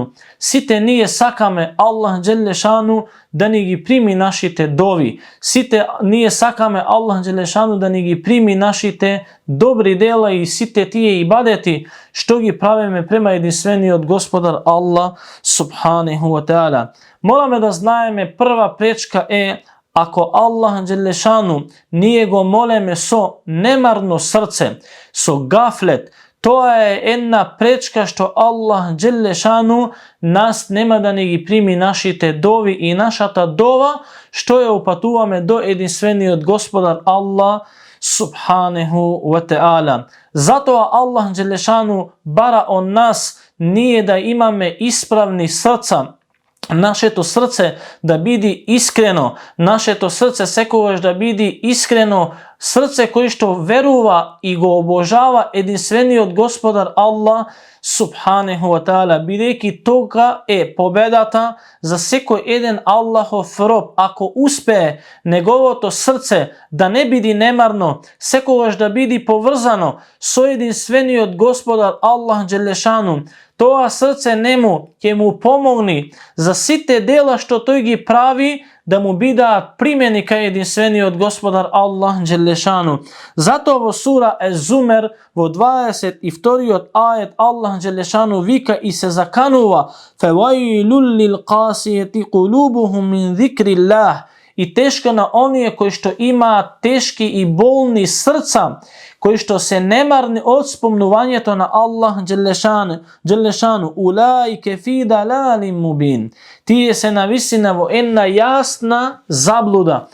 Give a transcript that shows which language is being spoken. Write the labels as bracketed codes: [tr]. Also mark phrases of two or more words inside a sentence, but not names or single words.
[mk] Сите ние сакаме Аллах Џелешану да ни ги прими нашите дови. Сите ние сакаме Аллах Џелешану да ни ги прими нашите добри дела и сите тие ибадети што ги правиме према единствени од господар Аллах [ar] سبحانه وتعالى. [mk] Мораме да знаеме прва пречка е ако Аллах Џелешану ние го молеме со немарно срце, со гафлет, то е една пречка што Аллах Џелешану нас нема да ни прими нашите дови и нашата дова што е упатуваме до единствени од господар Аллах [ar] سبحانه وتعالى. [mk] Зато Аллах Џелешану бара он нас ние да имаме исправни срца, наше то срце да биде искрено, наше то срце сековаш да биде искрено, срце који што верува и го обожава единствени од господар Аллах [ar] سبحانه وتعالى. [mk] Бидеќи тога е победата за секо еден Аллахов роб. Ако успе његово то срце да не биде немарно, сековаш да биде поврзано, со единствени од господар Аллах Џелешану, то срце нему ќе му помогне за сите дела што то ги прави да му бида примени ка единствени од господар Аллах Џелешану. Зато ово сура Ез-Зумер во 22. од ајет Аллах Џелешану вика и се заканува [ar] فَوَيْلُلْ لِلْقَاسِيَةِ قُلُوبُهُمْ مِنْ ذِكْرِ اللَّهِ [mk] и тешко на оние који што има тешки и болни срца, који што се немарни од спомнување то на Аллах Џелешану, [ar] أولئك في ضلال مبين. [mk] Тие се нависинаво една јасна заблуда.